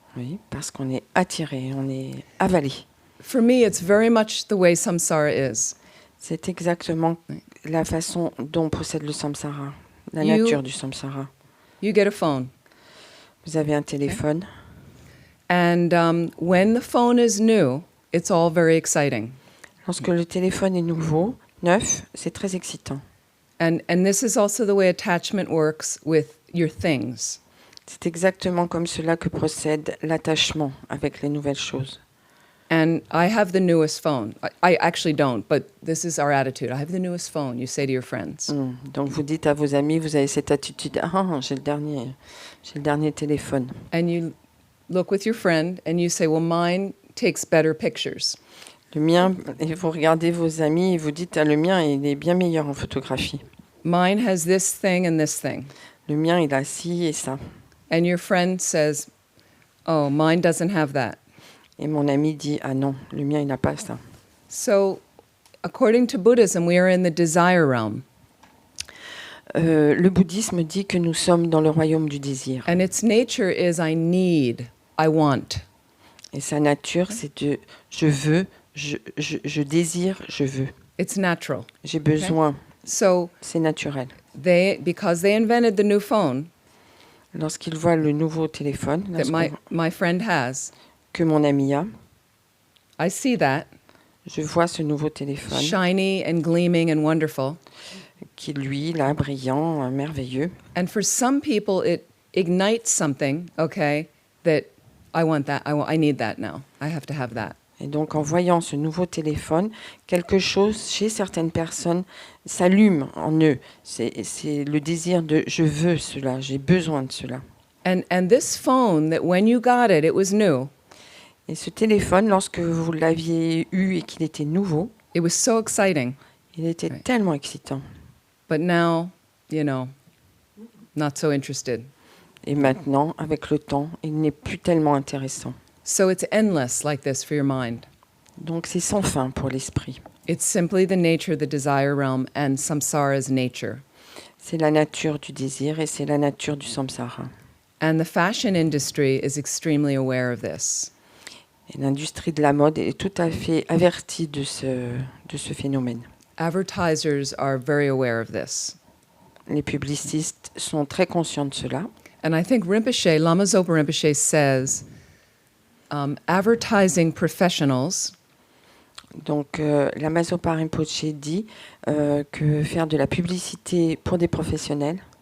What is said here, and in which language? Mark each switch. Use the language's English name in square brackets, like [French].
[French] Oui, parce qu'on est attiré, on est avalé. [English] For me, it's very much the way samsara is. [French] C'est exactement la façon dont procède le samsara, la [English] You- [French] nature du samsara. [English] You get a phone. [French] Vous avez un téléphone [English] And when the phone is new, it's all very exciting. [French] Lorsque le téléphone est nouveau, neuf, c'est très excitant. [English] And this is also the way attachment works with your things. [French] C'est exactement comme cela que procède l'attachement avec les nouvelles choses. [English] And I have the newest phone. I actually don't, but this is our attitude. I have the newest phone, you say to your friends. [French] Donc vous dites à vos amis, vous avez cette attitude, j'ai le dernier téléphone. [English] And you look with your friend and you say, well, mine takes better pictures. [French] Le mien, et vous regardez vos amis et vous dites, le mien, il est bien meilleur en photographie. [English] Mine has this thing and this thing. [French] Le mien, il a ci et ça. [English] And your friend says, oh, mine doesn't have that. [French] Et mon ami dit, non, le mien, il n'a pas ça. [English] So according to Buddhism, we are in the desire realm. [French] Le bouddhisme dit que nous sommes dans le royaume du désir. [English] And its nature is I need, I want. [French] Et sa nature, c'est de je veux, je désire, je veux. [English] It's natural. [French] J'ai besoin. [English] So [French] C'est naturel. [English] because they invented the new phone [French] Lorsqu'il voit le nouveau téléphone [English] that my friend has, [French] que mon ami a, [English] I see that, [French] je vois ce nouveau téléphone [English] shiny and gleaming and wonderful. [French] qui, lui, là, brillant, merveilleux. [English] And for some people, it ignites something, okay, that I want that, I need that now. I have to have that. [French] Et donc, en voyant ce nouveau téléphone, quelque chose chez certaines personnes s'allume en eux. C'est le désir de « je veux cela, j'ai besoin de cela ». [English] And this phone, that when you got it, it was new. [French] Et ce téléphone, lorsque vous l'aviez eu et qu'il était nouveau, [English] it was so exciting. [French] il était Ouais. tellement excitant. [English] But now, not so interested. [French] Et maintenant, avec le temps, il n'est plus tellement intéressant. [English] So it's endless like this for your mind. [French] Donc c'est sans fin pour l'esprit. [English] It's simply the nature of the desire realm and samsara's nature. [French] C'est la nature du désir et c'est la nature du samsara. [English] And the fashion industry is extremely aware of this. [French] Et l'industrie de la mode est tout à fait avertie de ce phénomène. [English] Advertisers are very aware of this. [French] Les publicistes sont très conscients de cela. [English] And I think Rinpoche, Lama Zopa Rinpoche says, advertising professionals [French] Donc Lama Zopa Rinpoche dit que faire de la publicité pour des professionnels,